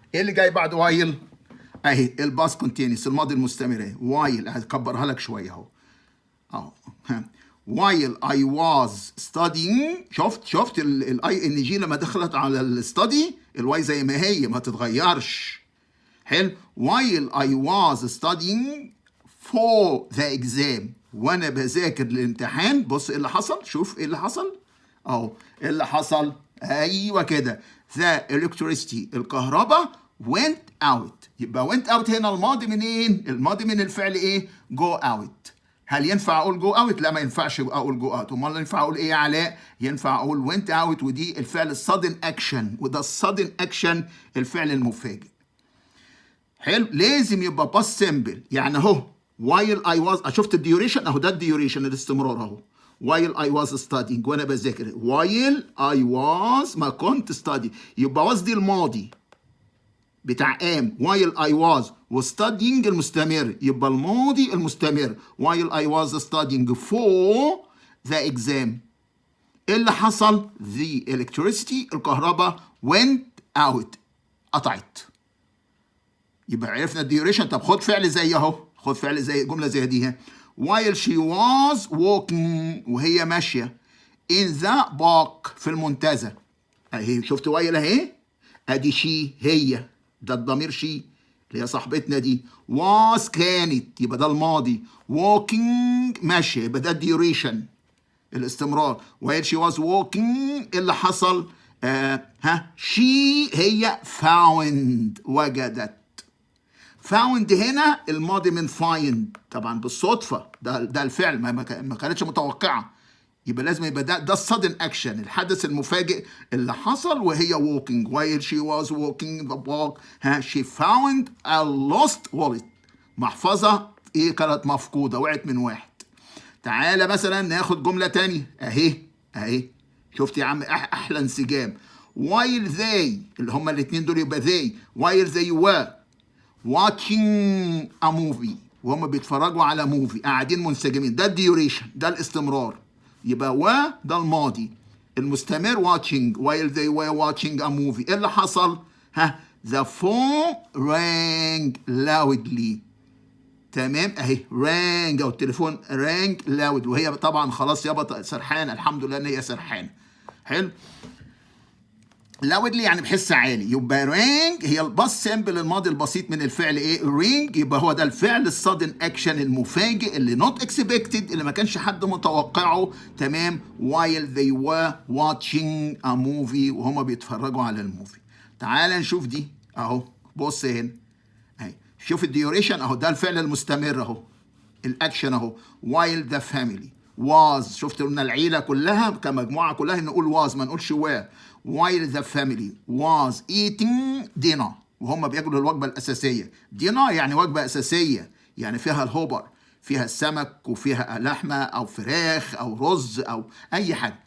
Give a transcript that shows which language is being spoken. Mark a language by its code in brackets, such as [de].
[ar] ايه اللي جاي بعد وايل؟ اهي الباست كونتينيوس الماضي المستمر اهي وايل. هكبرها لك شويه اهو اهو. [en] while I was studying [ar] شفت الاي ان جي لما دخلت على الستادي الواي زي ما هي ما تتغيرش. حلو. [en] while I was studying for the exam [ar] وانا بذاكر للامتحان. بص ايه اللي حصل، شوف ايه اللي حصل اهو. ايه اللي حصل؟ ايوه كده [en] the electricity [ar] الكهرباء [en] went out. [ar] يبقى went out هنا الماضي منين؟ الماضي من الفعل ايه؟ go out. هل ينفع اقول جو اوت؟ لا ما ينفعش اقول جو اوت. امال ينفع اقول ايه يا علاء؟ ينفع اقول وينت اوت، ودي الفعل السادن اكشن، وده السادن اكشن الفعل المفاجئ. حلو. لازم يبقى باست سيمبل. يعني اهو [en] while I was [ar] شفت الديوريشن اهو، ده الديوريشن الاستمرار اهو. [en] while I was studying [ar] وانا بذاكر. [en] while I was [ar] ما كنت study، يبقى was دي الماضي بتاع قام. [en] while I was وstudying المستمر، [ar] يبقى الماضي المستمر [en] while I was studying for the exam. [ar] ايه اللي حصل؟ [en] the electricity [ar] الكهرباء [en] went out [ar] قطعت. يبقى عرفنا الديوريشن. طب خد فعل زي اهو، خد فعل زي جمله زي دي [en] while she was walking [ar] وهي ماشيه [en] in the park [ar] في المنتزه اهي. شفت while اهي، ادي شي هي، ده الضمير شي اللي هي صاحبتنا دي. was كانت يبقى ده الماضي. walking ماشيه يبقى ده الديوريشن الاستمرار. [en] while she was walking [ar] اللي حصل [en] she هي found وجدت. [ar] found هنا الماضي من find طبعا بالصدفه، ده الفعل ما كانتش متوقعه. يبقى لازم يبقى ده السادن اكشن الحدث المفاجئ اللي حصل وهي walking. [en] while she was walking the park she found a lost wallet [ar] محفظة ايه كانت مفقودة، وقعت من واحد. تعالى مثلا ناخد جملة تانية اهي شفت يا عم احلى انسجام. while they اللي هما الاتنين دول يبقى they [en] while they were watching a movie [ar] وهم بيتفرجوا على موفي قاعدين منسجمين، ده الديوريشن ده الاستمرار. يبقى ده الماضي المستمر [en] watching while they were watching a movie. [ar] ايه اللي حصل؟ [en] the phone rang loudly. [ar] تمام اهي rang او التليفون [en] rang loud [ar] وهي طبعا خلاص يابا سرحانه، الحمد لله ان هي سرحانه. حلو. loudly يعني بحس عالي. يبقى رينج هي الباست سيمبل الماضي البسيط من الفعل ايه؟ رينج. يبقى هو ده الفعل السادن اكشن المفاجئ اللي [en] not expected [ar] اللي ما كانش حد متوقعه. تمام. [en] while they were watching a movie [ar] وهما بيتفرجوا على الموفي. تعال نشوف دي اهو. بص هنا اهي شوف الديوريشن اهو، ده الفعل المستمر اهو الاكشن اهو. [en] while the family was [ar] شفت قلنا العيله كلها كمجموعه كلها نقول was ما نقولش [en] were. while the family was eating dinner [ar] وهم بياكلوا الوجبه الاساسيه. دينار يعني وجبه اساسيه، يعني فيها الهوبر، فيها السمك وفيها لحمه او فراخ او رز او اي حاجه.